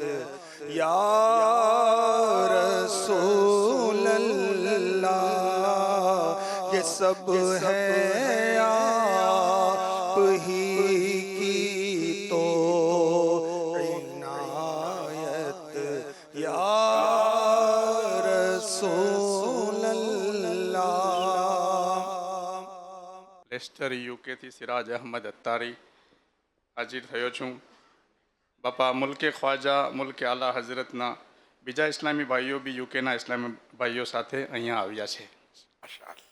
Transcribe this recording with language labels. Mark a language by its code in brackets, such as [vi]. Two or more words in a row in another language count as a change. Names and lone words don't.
[ur] یا رسول اللہ, یہ سب ہے آپ ہی کی تو عنایت. یا رسول اللہ. [gu] લેસ્ટર યુકેથી સિરાજ અહમદ અત્તારી હાજર થયો છું. બાપા મુલ્કે ખ્વાજા મુલ્કે આલા હઝરતના બીજા ઇસ્લામી ભાઈઓ બી યુકેના ઇસ્લામી ભાઈઓ સાથે અહીંયા આવ્યા છે. માશાઅલ્લાહ.